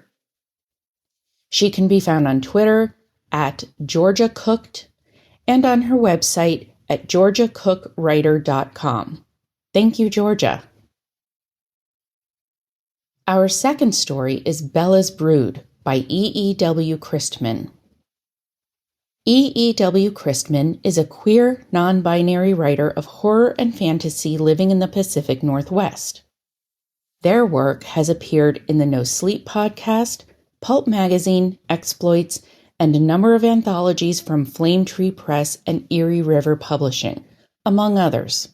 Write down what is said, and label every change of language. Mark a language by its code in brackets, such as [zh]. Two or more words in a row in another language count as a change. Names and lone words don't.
[en] She can be found on Twitter at Georgia Cooked and on her website at georgiacookwriter.com. Thank you, Georgia. Our second story is Bela's Brood by E.E.W. Christman. E.E.W. Christman is a queer, non-binary writer of horror and fantasy living in the Pacific Northwest. Their work has appeared in the No Sleep podcast, Pulp Magazine, Exploits, and a number of anthologies from Flame Tree Press and Erie River Publishing, among others.